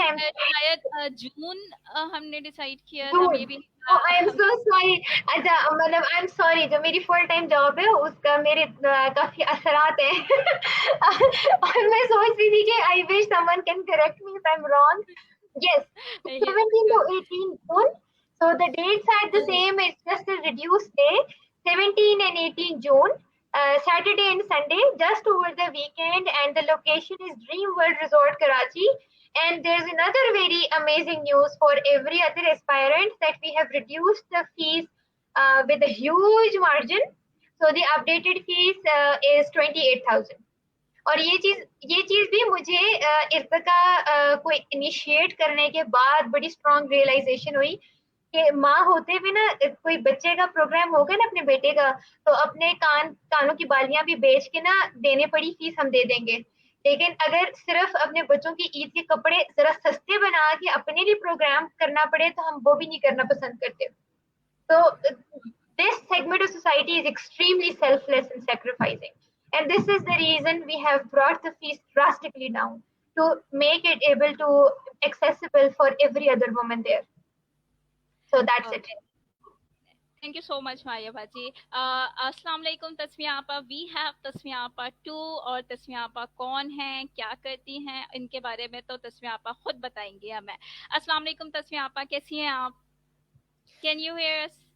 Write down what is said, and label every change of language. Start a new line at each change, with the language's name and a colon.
Hindi: शायद जून हमने डिसाइड किया था
English: Maybe. I am so sorry.
Hindi: अच्छा, मतलब
English: I am sorry,
Hindi: जो मेरी फुल टाइम जॉब है उसका मेरे काफी असरात हैं. और मैं सोच रही थी कि
English: I wish someone can correct me if I am wrong. Yes, 17 to 18 June. So the dates are the same. It's just a reduced day. 17 and 18 June. Saturday and Sunday, just over the weekend, and the location is Dream World Resort, Karachi. And there's another very amazing news for every other aspirant that we have reduced the fees with a huge margin. So the updated fees is 28,000.
Hindi: और ये चीज भी मुझे इर्तिका को initiate करने के बाद बड़ी स्ट्रॉन्ग रियलाइजेशन हुई कि माँ होते भी ना, कोई बच्चे का प्रोग्राम होगा ना अपने बेटे का, तो अपने कानों की बालियां भी बेच के ना देने पड़ी फीस हम दे देंगे. लेकिन अगर सिर्फ अपने बच्चों की ईद के कपड़े जरा सस्ते बना के अपने लिए प्रोग्राम करना पड़े तो हम वो भी नहीं करना पसंद करते.
English: So this segment of society is extremely selfless and sacrificing. And this is the reason we have brought the fees drastically down to make it able to accessible for every other woman there. So that's it. Thank you so much, Maya Bhaji.
Hindi: Assalamu alaikum Tasmiya आपा.
English: We have
Hindi: Tasmiya आपा 2, और तस्मिया आपा कौन हैं, क्या करती हैं, इनके बारे में तो तस्मिया आपा खुद बताएंगी हमें. अस्सलाम वालेकुम तस्मिया आपा, कैसी हैं आप?
English: Can you hear us?